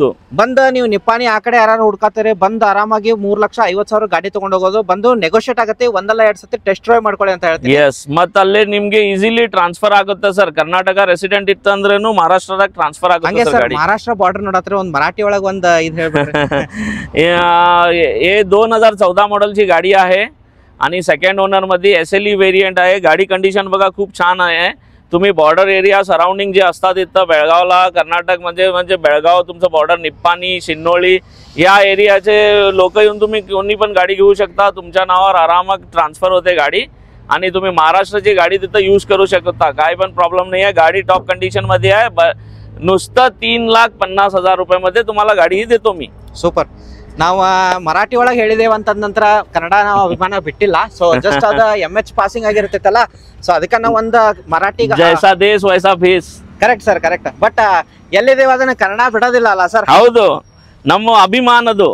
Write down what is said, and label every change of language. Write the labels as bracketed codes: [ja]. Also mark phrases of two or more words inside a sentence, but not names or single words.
[kn] ಬಂದ ನೀವು ನಿಪ್ಪಾಣಿ ಆ ಕಡೆ ಯಾರು ಹುಡ್ಕಾತಾರೆ ಬಂದ್ ಆರಾಮಾಗಿ 3,50,000 ಗಾಡಿ ತಗೊಂಡ್ ಹೋಗೋದು. ಬಂದು ನೆಗೋಷಿಯೇಟ್ ಆಗುತ್ತೆ, 1-2 ಸತಿ [en] test drive [kn] ಮಾಡ್ಕೊಳ್ಳಿ ಅಂತ ಹೇಳ್ತೀನಿ. ಎಸ್, ಮತ್ತೆ ಅಲ್ಲೇ ನಿಮ್ಗೆ [en] easily transfer [kn] ಆಗುತ್ತೆ ಸರ್. ಕರ್ನಾಟಕ ರೆಸಿಡೆಂಟ್ ಇತ್ತಂದ್ರೇನು ಮಹಾರಾಷ್ಟ್ರದಾಗ ಟ್ರಾನ್ಸ್ಫರ್ ಆಗುತ್ತೆ ಸರ್. ಮಹಾರಾಷ್ಟ್ರ ಬಾರ್ಡರ್ ನೋಡತ್ರೆ ಒಂದ್ ಮರಾಠಿ ಒಳಗೆ ಒಂದ್ ಇದು ಹೇಳ್ಬಿಡ್ರಿ. [mr] हे 2014 मॉडेलची गाडी आहे आणि [en] second owner [mr] मध्ये SLE व्हेरियंट आहे. गाडी कंडिशन बघा खूप छान आहे. तुम्ही [en] border area surrounding [mr] जे असतात इथं बेळगावला, कर्नाटक म्हणजे बेळगाव तुमचं बॉर्डर, निप्पाणी, शिन्नोळी या एरियाचे लोक येऊन तुम्ही कोणी पण गाडी घेऊ शकता. तुमच्या नावावर आरामात ट्रान्सफर होते गाडी आणि तुम्ही महाराष्ट्राची गाडी तिथं यूज करू शकता. काय पण प्रॉब्लेम नाही आहे. गाडी [en] top condition [mr] मध्ये आहे. नुसतं 3,50,000 रुपयामध्ये तुम्हाला गाडी देतो मी. [kn] ಸೂಪರ್. ನಾವು ಮರಾಠಿ ಒಳಗೆ ಹೇಳಿದೇವ ಅಂತ ನಂತರ ಕನ್ನಡ ನಾವು ಅಭಿಮಾನ ಬಿಟ್ಟಿಲ್ಲ. [en] so just [kn] ಅದ MH ಪಾಸಿಂಗ್ ಆಗಿರ್ತೈತಲ್ಲ, ಸೊ ಅದಕ್ಕೆ ನಾವು ಒಂದು ಮರಾಠಿ [hi] जैसा देश वैसा फेस. [en] correct sir, correct. [kn] ಬಟ್ ಎಲ್ಲಿದೇವ ಅದನ್ನ ಕನ್ನಡ ಬಿಡೋದಿಲ್ಲ ಅಲ್ಲ ಸರ್? ಹೌದು, ನಮ್ಮ ಅಭಿಮಾನದು.